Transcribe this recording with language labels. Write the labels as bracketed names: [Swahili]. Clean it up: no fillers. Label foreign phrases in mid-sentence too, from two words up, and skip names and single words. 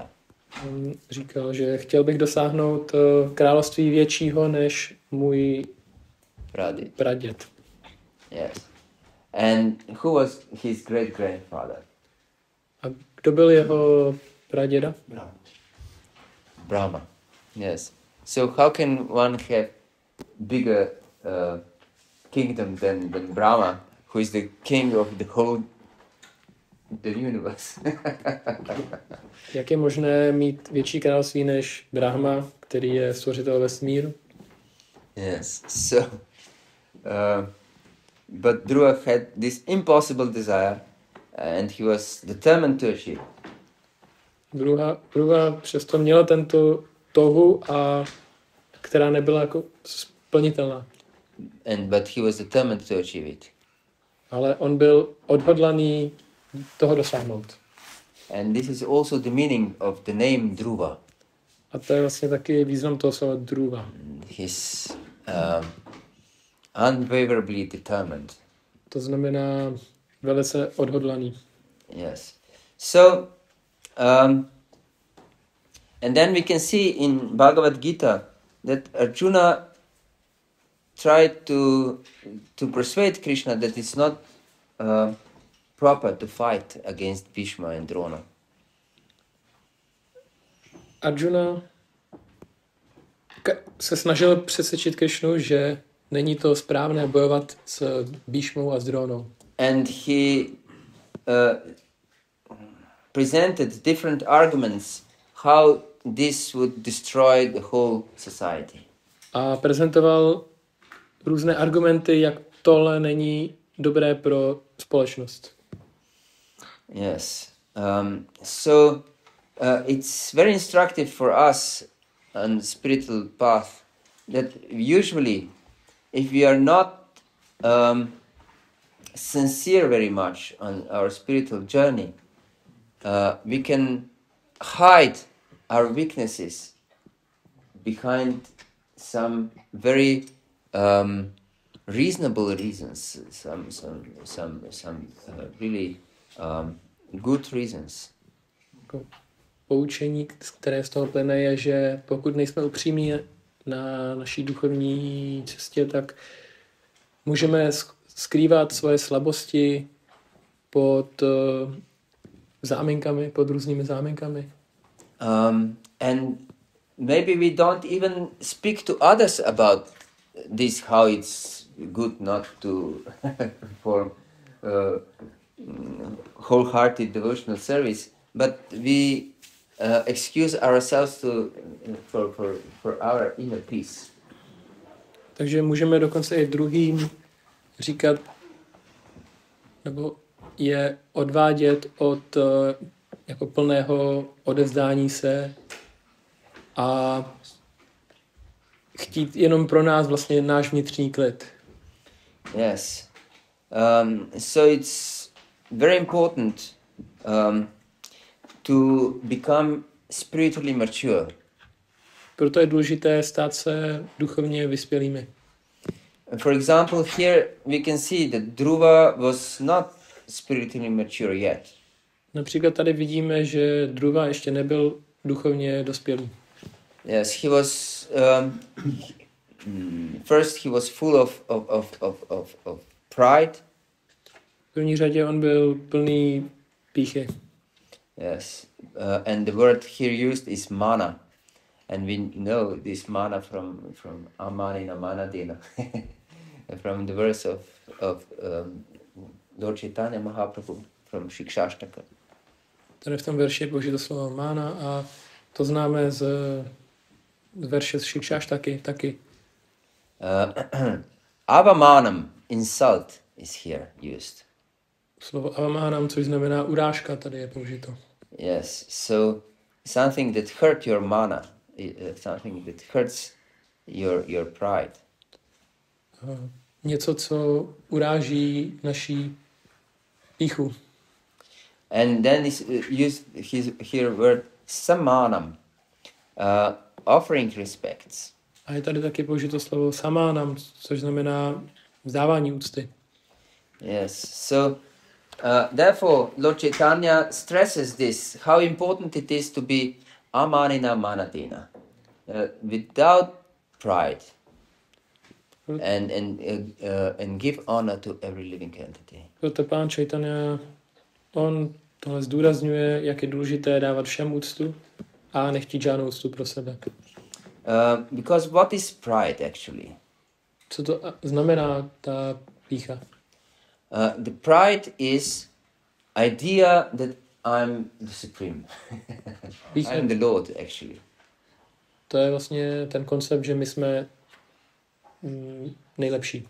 [Czech] On říkal, že chtěl bych dosáhnout království většího než můj praděd. [English] Yes. And who was his great-grandfather? [Czech] A kdo byl jeho praděda? Brahma. [English] Yes. So how can one have bigger kingdom than Brahma, who is the king of the whole the universe? [Czech] Jak je možné mít větší království než Brahma, který je stvořitel vesmíru? [English] Yes. So, but Dhruva had this impossible desire, and he was determined to achieve. [Czech] Dhruva přesto měla tento touhu, a která nebyla jako splnitelná. [English] But he was determined to achieve it. [Czech] Ale on byl odhodlaný toho dosáhnout. [English] And this is also the meaning of the name Dhruva. [Czech] A to je vlastně taky význam toho slova Dhruva. [English] He's unwaverably determined. [Czech] To znamená velice odhodlaný. [English] Yes. So, and then we can see in Bhagavad-gita that Arjuna tried to persuade Krishna that it's not proper to fight against Bhishma and Drona. [Czech] Arjuna se snažil přesvědčit Krišnu, že není to správné bojovat s Bhishmou a s Dronou. [English] And he presented different arguments how this would destroy the whole society. [Czech] A prezentoval různé argumenty, jak tohle není dobré pro společnost. [English] Yes. So it's very instructive for us on the spiritual path that usually if we are not sincere very much on our spiritual journey, we can hide our weaknesses behind some very reasonable reasons, some really good reasons. [Czech] Poučení, které z toho plyne, je, že pokud nejsme upřímní na naší duchovní cestě, tak můžeme skrývat svoje slabosti pod záminkami, pod různými záminkami. [English] And maybe we don't even speak to others about this, how it's good not to perform wholehearted devotional service, but we excuse ourselves for our inner peace. [Czech] Takže můžeme dokonce i druhým říkat, nebo je odvádět od jako plného odevzdání se a chtít jenom pro nás vlastně náš vnitřní klid. [English] Yes. So it's very important to become spiritually mature. [Czech] Proto je důležité stát se duchovně vyspělými. [English] For example, here we can see that Dhruva was not spiritually mature yet. [Czech] Například tady vidíme, že Dhruva ještě nebyl duchovně dospělý. [English] Yes, he was first he was full of pride. [Czech] V první řadě on byl plný pýchy. [English] Yes, and the word here used is mana, and we know this mana from [Sanskrit] Amanina Manadina, [English] from the verse of Lord Chaitanya Mahaprabhu from Shikshashtaka. [Czech] Tady v tom verši je použito slovo mána a to známe z verše z Shikshashtaky taky. [English] Avamanam, insult, is here used. [Czech] Slovo avamanam, což znamená urážka, tady je použito. [English] Yes, so something that hurt your mana, something that hurts your pride. [Czech] Něco, co uráží naší pýchu. [English] And then is used here word samanam, offering respects. [Czech] A je tady taky použito slovo samánam, což znamená vzdávání úcty. [English] Yes, so therefore Lord Chaitanya stresses this, how important it is to be [Sanskrit] amanina manadina, [English] without pride, and give honor to every living entity. [Czech] Proto pán Chaitanya, on tohle zdůrazňuje, jak je důležité dávat všem úctu a nechtít žádnou úctu pro sebe. [English] Because what is pride actually? [Czech] Co to znamená ta pýcha? [English] The pride is idea that I'm the supreme. I'm the Lord actually. [Czech] To je vlastně ten koncept, že my jsme nejlepší.